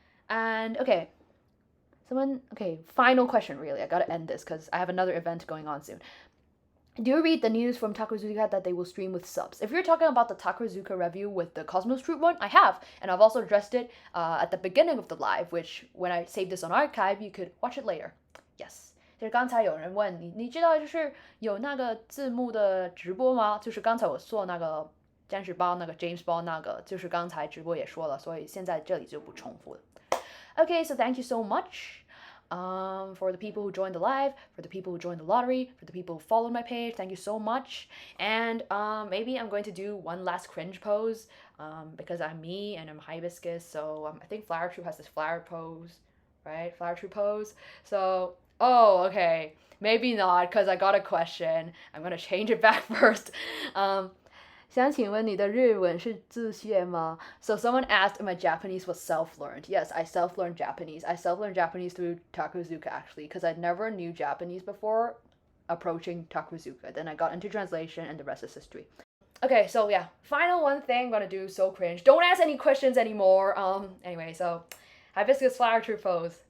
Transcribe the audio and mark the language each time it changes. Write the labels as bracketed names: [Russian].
[English] And okay, final question really. I gotta end this because I have another event going on soon. Do you read the news from Takarazuka that they will stream with subs? If you're talking about the Takarazuka review with the Cosmos Troop one, I have. And I've also addressed it at the beginning of the live, which when I save this on archive, you could watch it later. Yes. [Chinese] 就是刚才有人问你知道就是有那个字幕的直播吗？就是刚才我做那个占士邦那个 James Bond 那个，就是刚才直播也说了，所以现在这里就不重复了。 [English] Okay, so thank you so much. For the people who joined the live, for the people who joined the lottery, for the people who followed my page, thank you so much. And maybe I'm going to do one last cringe pose because I'm me and I'm Hibiscus. So I think Flower Troop has this flower pose, right? Flower Troop pose. So, okay. Maybe not because I got a question. I'm going to change it back first. [Chinese] 想请问你的日文是自学吗? [English] So someone asked if my Japanese was self-learned. Yes, I self-learned Japanese. I self-learned Japanese through Takarazuka actually because I never knew Japanese before approaching Takarazuka. Then I got into translation and the rest is history. Okay, so yeah, final one thing I'm gonna do, so cringe. Don't ask any questions anymore. Anyway, so Hibiscus flower troop pose.